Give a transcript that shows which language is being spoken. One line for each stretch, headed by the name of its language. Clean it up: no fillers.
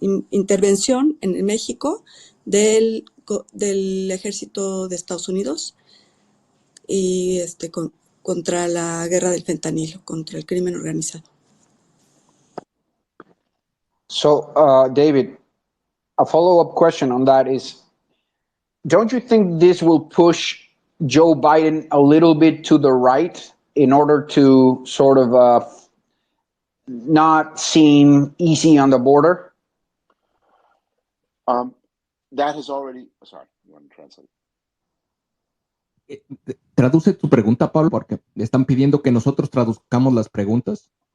Spanish: intervención en México del ejército de Estados Unidos y contra la guerra del fentanilo, contra el crimen organizado.
English: So, David, a follow-up question on that is, don't you think this will push Joe Biden a little bit to the right in order to sort of not seem easy on the border? That has already, sorry, you want to translate?
Spanish: Traduce tu pregunta, Pablo, porque le están pidiendo que nosotros traduzcamos las preguntas.